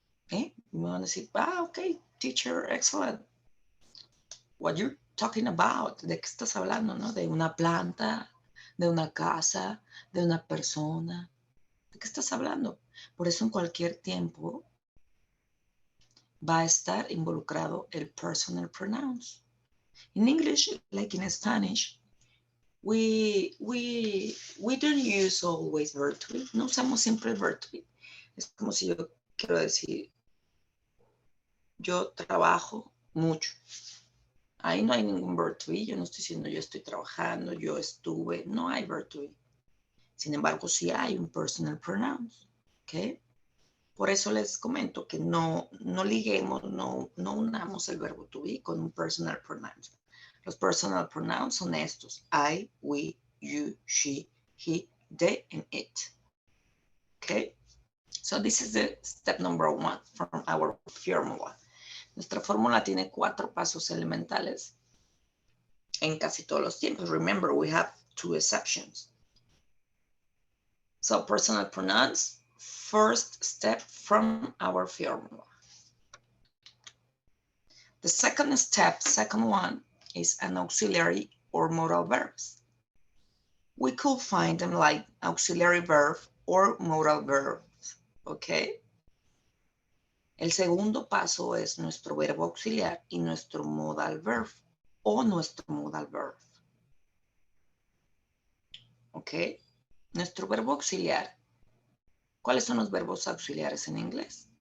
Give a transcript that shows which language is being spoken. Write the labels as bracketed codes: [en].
[es] ¿Eh? Y me van a decir, [en] ok, teacher, excellent. What you're talking about, [es] ¿de qué estás hablando, no? De una planta, de una casa, de una persona. ¿De qué estás hablando? Por eso en cualquier tiempo va a estar involucrado el personal pronouns. [en] In English, like in Spanish, we don't use always verb to be. [es] No usamos siempre el verb to be. Es como si yo quiero decir, yo trabajo mucho. Ahí no hay ningún verb to be. Yo no estoy diciendo yo estoy trabajando, yo estuve. No hay verb to be. Sin embargo, sí hay un personal pronouns. ¿Ok? Por eso les comento que no liguemos, no unamos el verbo to be con un personal pronouns. Los personal pronouns son estos: I, we, you, she, he, they, and it. Okay? [en] So this is the step number 1 from our formula. [es] Nuestra fórmula tiene 4 pasos elementales en casi todos los tiempos. [en] Remember, we have 2 exceptions. So personal pronouns, first step from our formula. The second step, second one, is an auxiliary or modal verbs. We could find them like auxiliary verb or modal verbs, okay? [es] El segundo paso es nuestro verbo auxiliar y nuestro modal verb o nuestro modal verb. ¿Ok? Nuestro verbo auxiliar. ¿Cuáles son los verbos auxiliares en inglés?